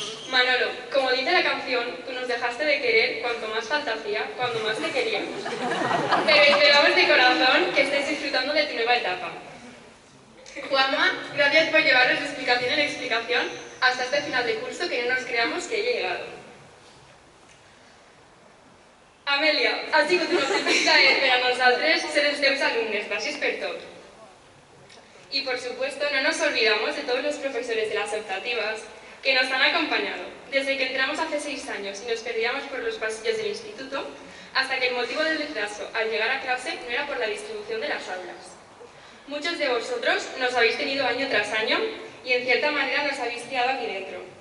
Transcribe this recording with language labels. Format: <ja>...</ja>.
<es>Manolo, como dice la canción, tú nos dejaste de querer cuanto más falta hacía, cuando más te queríamos. Pero esperamos de corazón que estés disfrutando de tu nueva etapa. Juanma, gracias por llevarnos de explicación en explicación hasta este final de curso que no nos creamos que haya llegado.</es> <ca>Amelia, ha sigut un plaer per a nosaltres ser els teus alumnes, gràcies per tot.</ca> <es>Y por supuesto, no nos olvidamos de todos los profesores de las optativas que nos han acompañado, desde que entramos hace 6 años y nos perdíamos por los pasillos del instituto, hasta que el motivo del retraso al llegar a clase no era por la distribución de las aulas. Muchos de vosotros nos habéis tenido año tras año y en cierta manera nos habéis criado aquí dentro.</es>